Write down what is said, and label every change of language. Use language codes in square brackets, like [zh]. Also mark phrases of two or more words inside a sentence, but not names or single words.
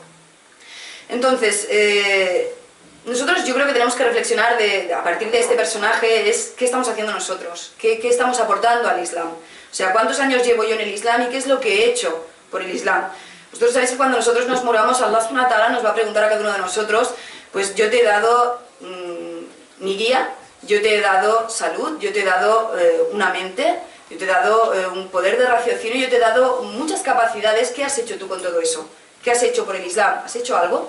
[es] Entonces, nosotros yo creo que tenemos que reflexionar a partir de este personaje es qué estamos haciendo nosotros, qué estamos aportando al Islam. O sea, cuántos años llevo yo en el Islam y qué es lo que he hecho por el Islam. Vosotros sabéis que cuando nosotros nos muramos, [ar] الله سبحانه وتعالى [es] nos va a preguntar a cada uno de nosotros, pues yo te he dado mi guía, yo te he dado salud, yo te he dado una mente, yo te he dado un poder de raciocinio, yo te he dado muchas capacidades. ¿Qué has hecho tú con todo eso? ¿Qué has hecho por el Islam? ¿Has hecho algo?